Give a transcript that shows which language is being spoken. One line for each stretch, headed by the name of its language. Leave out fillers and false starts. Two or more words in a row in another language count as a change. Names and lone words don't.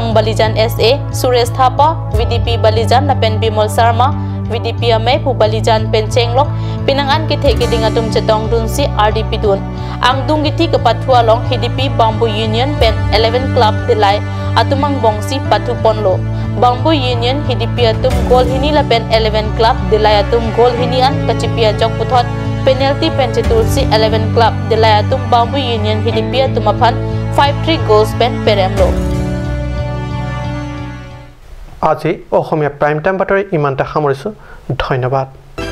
Karbi: Balijan SA Suresh Thapa VDP Balijan Lapen Bimol Sarma VDP Maipu Balijan Penchenglok Pinangan kithe kiding atum chetong dun si RDP dun Angdung kiti kepatua long HDP Bamboo Union Pen 11 Club Delay atumang bongsi patu ponlo Bamboo Union hidipi atum gol hini lapen 11 club delay atum gol hini an kacipia jok puthot penalty penchetursi 11 club delay atum Bamboo Union hidipi atum aphan 5-3 goals pen peremlo
Assamese: আজি অসমীয়া প্ৰাইম টাইম বাতৰি ইমানটা সামৰিছো ধন্যবাদ